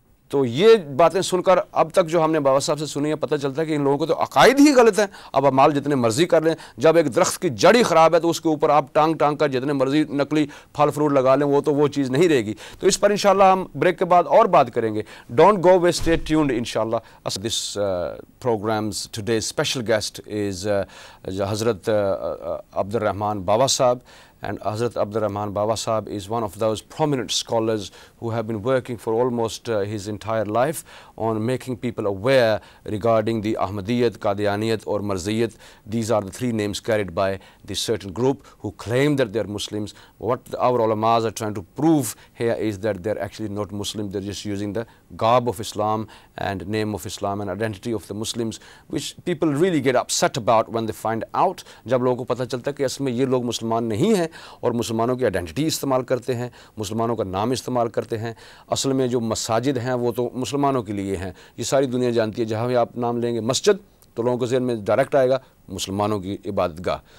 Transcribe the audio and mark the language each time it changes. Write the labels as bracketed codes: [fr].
[ur] تو یہ باتیں سن کر اب تک جو ہم نے بابا صاحب سے سنی ہے پتہ چلتا ہے کہ ان لوگوں کو تو عقائد ہی غلط ہیں۔ اب اعمال جتنے مرضی کر لیں، جب ایک درخت کی جڑ ہی خراب ہے تو اس کے اوپر آپ ٹانگ کر جتنے مرضی نقلی پھل فروٹ لگا لیں وہ چیز نہیں رہے گی۔ تو اس پر انشاءاللہ ہم بریک کے بعد اور بات کریں گے۔ [en] Don't go away, stay tuned انشاءاللہ۔ This programme's today's special guest is Hazrat Abdur Rahman Baba Sahab. And Hazrat Abdur Rahman Baba Sahab is one of those prominent scholars who have been working for almost his entire life on making people aware regarding the Ahmadiyyat, Qadianiyat or Marziyat. These are the three names carried by this certain group who claim that they are Muslims. What our ulamas are trying to prove here is that they are actually not Muslim. They are just using the garb of Islam and name of Islam and identity of the Muslims, which people really get upset about when they find out. [ur] جب لوگوں کو پتہ چلتا ہے کہ اصل میں یہ لوگ مسلمان نہیں ہیں اور مسلمانوں کی آئیڈینٹی استعمال کرتے ہیں، مسلمانوں کا نام استعمال کرتے ہیں، اصل میں جو مساجد ہیں وہ تو مسلمانوں کے لیے ہیں. یہ ساری دنیا جانتی ہے، جہاں بھی آپ نام لیں گے مسجد تو لوگوں کے ذہن میں ڈائریکٹ آئے گا مسلمانوں کی عبادت گاہ.